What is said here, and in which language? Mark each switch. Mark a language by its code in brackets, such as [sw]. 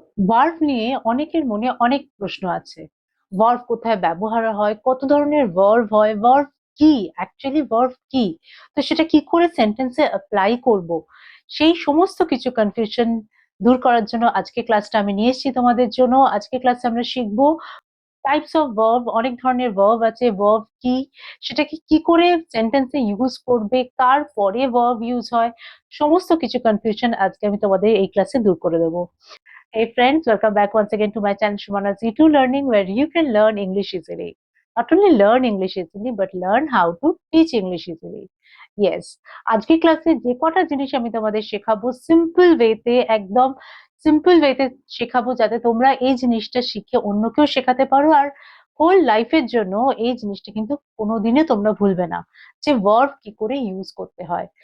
[bn] Verb নিয়ে অনেকের মনে অনেক প্রশ্ন আছে। ভার্ব কোথায় ব্যবহার হয়, কত ধরনের ভার্ব হয়, ভার্ব কি, অ্যাকচুয়ালি ভার্ব কি, তো সেটা কি করে সেন্টেন্সে অ্যাপ্লাই করব, সেই সমস্ত কিছু কনফিউশন দূর করার জন্য আজকে ক্লাসটা আমি নিয়ে এসেছি তোমাদের জন্য। আজকে ক্লাসে আমরা শিখবো টাইপস অফ ভার্ব, অনেক ধরনের ভার্ব আছে, ভার্ব কি, সেটাকে কি করে সেন্টেন্সে ইউজ করবে, কার পরে ভার্ব ইউজ হয়, সমস্ত কিছু কনফিউশন আজকে আমি তোমাদের এই ক্লাসে দূর করে দেবো। [en] Hey friends, welcome back once again to my channel Shumana's E2 Learning, where you can learn English easily. Not only learn English easily, but learn how to teach English easily. [bn] Yes, আজকে ক্লাসে যে কটা জিনিস আমি তোমাদের শেখাবো simple ওয়েতে, একদম সিম্পল ওয়েতে শেখাবো, যাতে তোমরা এই জিনিসটা শিখে অন্যকেও শেখাতে পারো, আর হোল লাইফের জন্য এই জিনিসটা কিন্তু কোনোদিনই তোমরা ভুলবে না যে ভার্ব কি করে ইউজ করতে হয়।